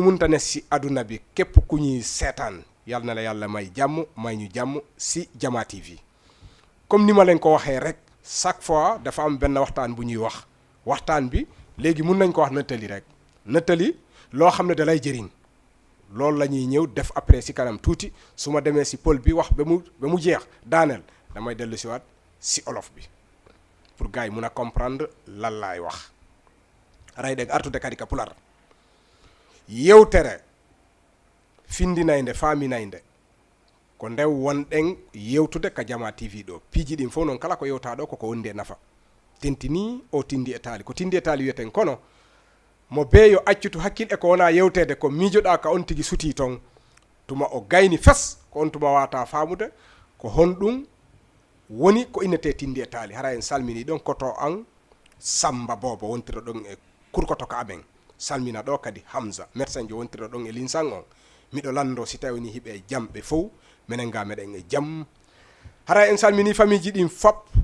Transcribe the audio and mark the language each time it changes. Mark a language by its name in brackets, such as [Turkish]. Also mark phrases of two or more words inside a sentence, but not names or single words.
[Wolof] munta ne ci àdduna bi képp ku ñuy seetaan yàlla na la yàlla may jàmm may ñu jàmm ci Diama TV comme ni ma leen ko waxee rek [French] chaque fois [Wolof] dafa am benn waxtaan bu ñuy wax waxtaan bi léegi mun nañ ko wax nettali rek nettali loo xam ne da lay jëriñ loolu la ñuy ñëw def après ci kanam tuuti su ma demee ci pël bi wax ba mu jeex daaneel damay dellu ci waat ci olof bi [French] pour gars [Wolof] yi mun a comprendre lan laay wax ray deg [Fula] artude kadi ka pular yewtere findinayde faminayde ko ndew wonɗen yewtude ka Diama TV ɗo piiji ɗin fof noon kala ko yewta ɗo koko wondi e nafa tentini o Tindi e Tali ko Tindi e Tali wiyeten kono mo beeyo accutu hakkille ko wona yewtede ko miijoɗa ka on tigi suti ton tuma o gayni fes ko on tuma wata famude ko honɗum woni ko innete Tindi e Tali hara en salmini ɗon koto an Samba Bobo wontiro ɗon e kurkoto ka amen salmina ɗo kadi Hamza médecin jo wontiro ɗon e linsan on miɗo lando si tawi ni hiɓe jamɓe fof minen ga meɗen e jam hara en salmini famille ji ɗin fop